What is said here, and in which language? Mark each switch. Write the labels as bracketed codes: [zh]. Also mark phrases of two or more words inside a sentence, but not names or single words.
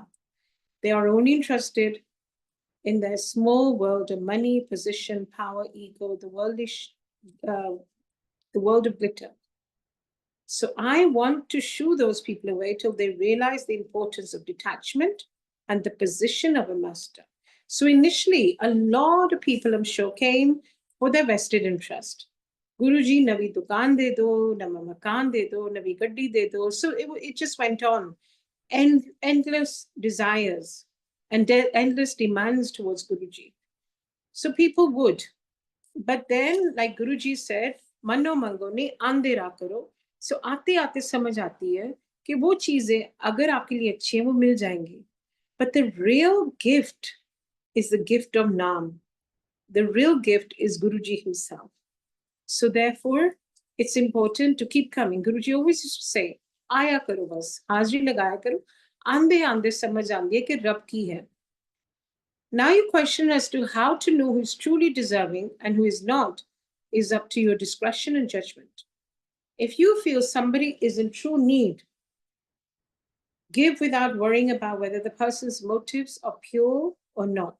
[en] They are only interested in their small world of money, position, power, ego, the world of glitter. So I want to shoo those people away till they realize the importance of detachment and the position of a master. So initially, a lot of people, I'm sure, came for their vested interest. [hi] गुरुजी, नवी दुकान दे दो, नामा मकान दे दो, नवी गड्डी दे दो. [en] So it just went on. Endless desires and endless demands towards Guruji. So people would. But then, like Guruji said, [pa] ਮਨੋ ਮੰਗੋ ਨੇ ਅੰਦਰਾ ਕਰੋ. [hi] So आते आते समझ आती है कि वो चीजें अगर आपके लिए अच्छी हैं वो मिल जाएंगी. [en] But the real gift is the gift of Naam. The real gift is Guruji himself. So therefore, it's important to keep coming. Guruji always used to say, [hi] आया करो बस, हाजिरी लगाया करो, [pa] ਆਂਦੇ ਆਂਦੇ ਸਮਝ ਆਂਦੀ ਹੈ ਕਿ ਰੱਬ ਕੀ ਹੈ. [en] Now your question as to how to know who is truly deserving and who is not is up to your discretion and judgment. If you feel somebody is in true need, give without worrying about whether the person's motives are pure or not.